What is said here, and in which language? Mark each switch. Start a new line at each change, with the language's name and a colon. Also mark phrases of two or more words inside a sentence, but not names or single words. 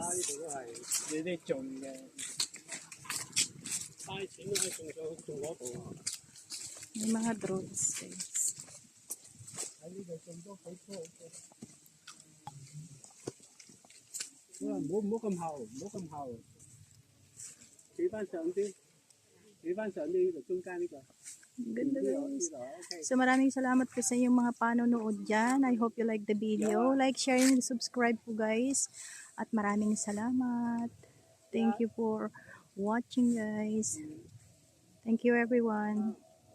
Cantonese: 你哋種嘅，嘥錢都係種嗰度啊！
Filipino: May mga drones, guys.
Cantonese: 喺呢度種多幾棵。唔好咁後，唔好咁後，企翻上啲，企翻上啲就中間呢個。
Filipino: Ganda, guys. So maraming salamat po sa inyong mga panonood dyan.
English: I hope you like the video. Like, share, and subscribe
Filipino: po, guys. At maraming salamat.
English: Thank you for watching, guys. Thank you, everyone.